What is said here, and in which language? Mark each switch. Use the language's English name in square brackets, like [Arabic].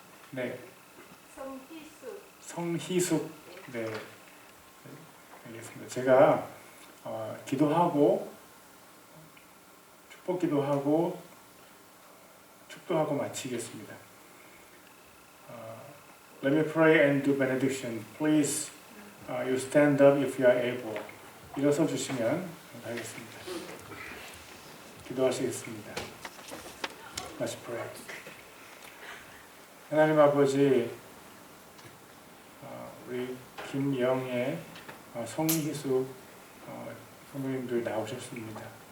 [Korean] 네, 성희숙. 네, 알겠습니다. 제가 기도하고 축복기도 하고 축도하고 마치겠습니다. [English] Let me pray and do benediction. Please, you stand up if you are able. [Korean] 일어서 주시면 감사하겠습니다. 기도하시겠습니다. [English] Let's pray. [Korean] 하나님 아버지, 우리 김영애, 성희숙 성도님들 나오셨습니다.